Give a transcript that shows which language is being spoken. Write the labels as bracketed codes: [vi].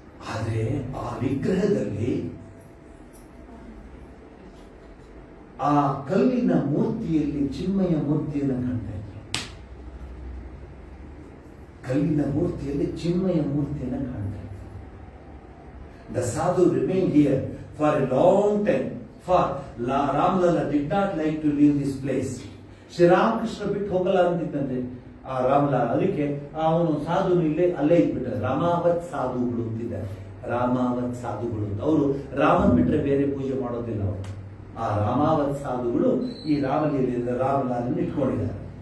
[kn] ಆದ್ರೆ ಆ ವಿಗ್ರಹದಲ್ಲಿ ಆ ಕಲ್ಲಿನ ಮೂರ್ತಿಯಲ್ಲಿ ಚಿನ್ಮಯ ಮೂರ್ತಿಯನ್ನು ಕಾಣ್ತಾ ಇದ್ರು. ಕಲ್ಲಿನ ಮೂರ್ತಿಯಲ್ಲಿ ಚಿನ್ಮಯ ಮೂರ್ತಿಯನ್ನು ಕಾಣ್ತಾ ಇದ್ರು. [en] The sadhu remained here for a long time, for Ramlala did not like to leave this place. [kn] Sri Ramakrishna ಬಿಟ್ಟು ಹೋಗಲ್ಲ ಅಂತಿದ್ದಂತೆ ಆ ರಾಮಲಾಲ. ಅದಕ್ಕೆ ಅವನು ಸಾಧುನು ಇಲ್ಲೇ ಅಲ್ಲೇ ಇಟ್ಬಿಟ್ಟ. ರಾಮಾವತ್ ಸಾಧುಗಳು ಅಂತಿದ್ದಾರೆ, ರಾಮಾವತ್ ಸಾಧುಗಳು ಅಂತ. ಅವರು ರಾಮನ್ ಬಿಟ್ರೆ ಬೇರೆ ಪೂಜೆ ಮಾಡೋದಿಲ್ಲ ಅವರು. ಆ ರಾಮಾವತ್ ಸಾಧುಗಳು ಈ ರಾಮಲೀಲೆಯಿಂದ ರಾಮಲಾಲನ್ನು ಇಟ್ಕೊಂಡಿದ್ದಾರೆ.